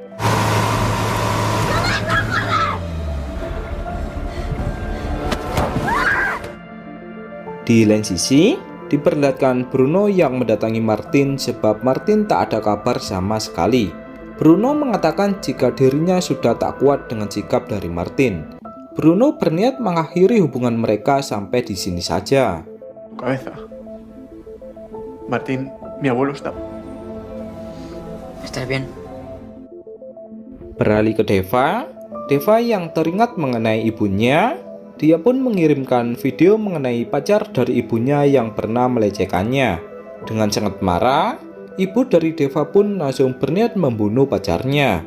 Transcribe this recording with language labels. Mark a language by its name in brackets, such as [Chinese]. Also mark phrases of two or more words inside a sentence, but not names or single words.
[Indonesian] Di lain sisi, diperlihatkan Bruno yang mendatangi Martin sebab Martin tak ada kabar sama sekali. Bruno mengatakan jika dirinya sudah tak kuat dengan sikap dari Martin. Bruno berniat mengakhiri hubungan mereka sampai di sini saja. [Spanish] Cabeza. Martín, mi abuelo está... ¿Estás bien? [Indonesian] Beralih ke Deva yang teringat mengenai ibunya. Dia pun mengirimkan video mengenai pacar dari ibunya yang pernah melecehkannya. Dengan sangat marah, ibu dari Deva pun langsung berniat membunuh pacarnya.